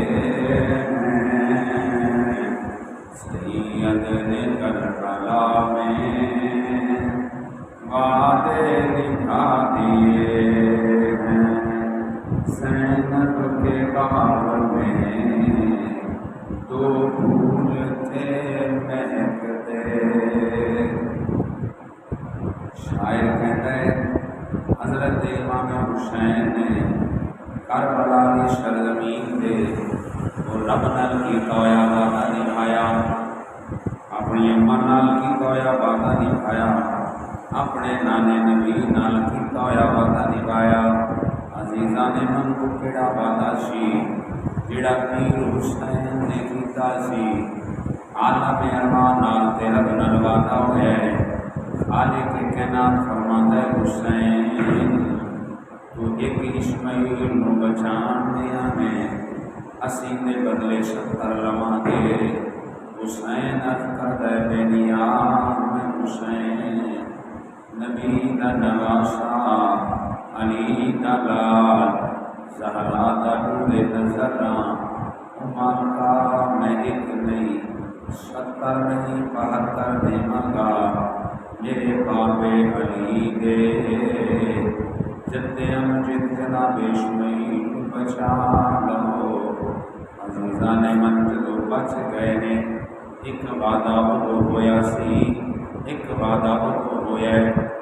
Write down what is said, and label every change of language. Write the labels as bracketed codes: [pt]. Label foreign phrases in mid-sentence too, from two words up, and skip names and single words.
[ur] ہیں، سید نے کربلا میں وعدے دکھا دیے ہیں، زینب کے باغ میں دو پھول تھے مہکتے۔ شاعر کہتا ہے حضرت امام حسین نے کربلا کی سرزمین سے [pa] وہ رب نال کیتا ہویا وعدہ نبھایا، اپنی اما نال کیتا ہویا وعدہ نبھایا، اپنے نانے نبی نال کیتا ہویا وعدہ نبھایا۔ [fa] عزیزان من [pa] کو کیڑا وعدہ سی جڑا پیر حسین نے کیتا سی، عالم ارواح نال تے رب نال وعدہ ہویا ہے۔ خالق کائنات فرماندا ہے حسین تو ایک اسماعیل نو بچان دیا میں اسی دے بدلے 70 لواں دے۔ حسین عرض کردا ہے بے نیاز میں حسین، نبی دا نواسا علی دا لال، زہرا دا ڈولے نظراں، عمر کا میں ایک نہیں 70 نہیں 72 دے منگا، میرے بابے علی دے جدے امجد جناب اسماعیل بچا لو۔ [fa] عزیزان من [pa] جدو بچ گئے نے، ایک وعدہ ادو ہویا سی، ایک وعدہ ادو ہویا ہے۔